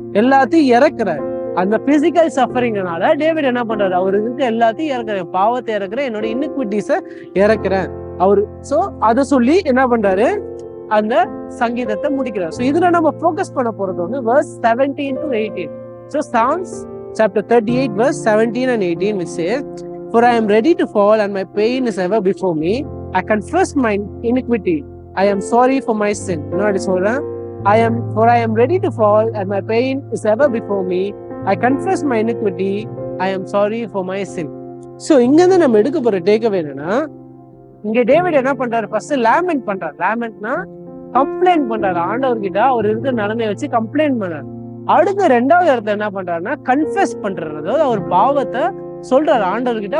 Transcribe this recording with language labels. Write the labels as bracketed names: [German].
[Tamil] எல்லாத்தையும் இறக்குறாரு. அந்த physical சஃபரிங்னால David என்ன பண்றாரு, அவருக்கு எல்லாத்தையும் இறக்குறேன், பாவத்தை இறக்குறேன், என்னோட இன்இக்விட்டிஸ இறக்குறேன் அவரு. சோ அதை சொல்லி என்ன பண்றாரு, அந்த சங்கீதத்தை முடிக்கிறார். சோ இதுல நம்ம ஃபோக்கஸ் பண்ண போறது வந்து verse 17 to 18. [English] So Psalms chapter 38 verse 17 and 18 which says, "For I am ready to fall and my pain is ever before me. I confess my iniquity. I am sorry for my sin." [Tamil] முன்னாடி சொல்றேன், [English] I am ready to fall and my pain is ever before me. I confess my iniquity. I am sorry for my sin. [Tamil] So இங்க இருந்து நம்ம எடுக்க போற takeaway என்னன்னா, இங்க David என்ன பண்றாரு, ஃபர்ஸ்ட் லேமெண்ட் பண்றாரு. லேமெண்ட்னா கம்ப்ளைண்ட் பண்றாரு ஆண்டவர்கிட்ட, அவர் இருக்கிற நிலைமையை வச்சு கம்ப்ளைண்ட் பண்றாரு. அடுத்த ரெண்டாவது இடத்துல என்ன பண்றாருன்னா, கன்ஃபெஸ் பண்றாரு. அதாவது அவர் பாவத்தை சொல்றாரு ஆண்டவர்கிட்ட.